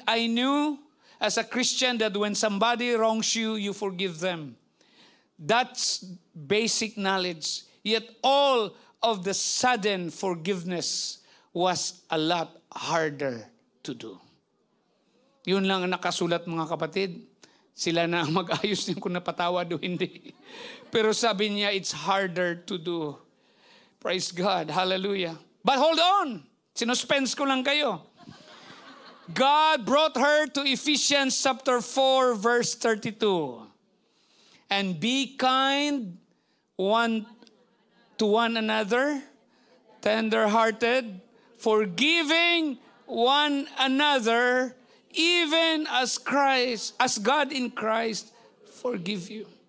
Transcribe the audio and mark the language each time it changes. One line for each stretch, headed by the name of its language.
English: I knew as a Christian that when somebody wrongs you, you forgive them. That's basic knowledge. Yet all of the sudden forgiveness was a lot harder to do.
Filipino: Yun lang ang nakasulat mga kapatid. Sila na ang mag-ayos din kung napatawad o hindi. Pero sabi niya,
English: it's harder to do. Praise God. Hallelujah. But hold on.
Filipino: Sinuspense ko lang kayo.
English: God brought her to Ephesians chapter 4 verse 32. And be kind one to one another, tender-hearted, forgiving one another, even as God in Christ forgive you.